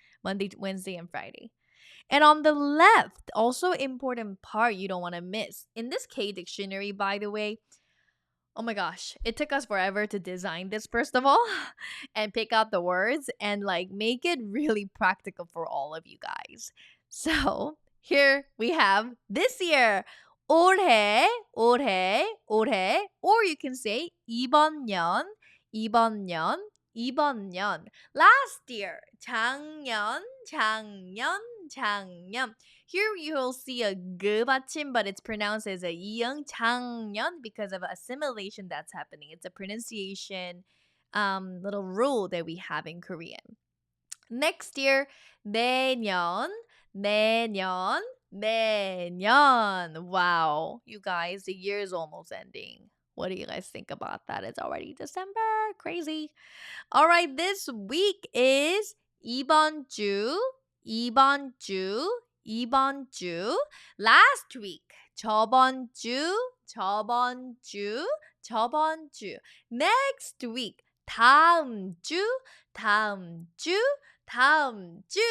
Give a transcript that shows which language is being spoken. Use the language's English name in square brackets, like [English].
[English] Monday, Wednesday, and Friday. And on the left, also important part you don't want to miss. In this K dictionary, by the way, oh my gosh, it took us forever to design this first of all and pick out the words and like make it really practical for all of you guys. So, here we have this year. [Korean] 올해, 올해, 올해, [English] or you can say [Korean] 이번 년, 이번 년, 이번 년. Last year, 작년, 작년, 작년. [English] Here you'll see a g 받침, but it's pronounced as a 이응 작년 because of assimilation that's happening. It's a pronunciation little rule that we have in Korean. [Korean] Next year, 내년, 내년, 내년. [English] Wow, you guys, the year is almost ending. What do you guys think about that? It's already December. Crazy. All right, this week is [Korean] 이번 주, 이번 주, 이번 주. Last week, 저번 주, 저번 주, 저번 주. Next week, 다음 주, 다음 주, 다음 주.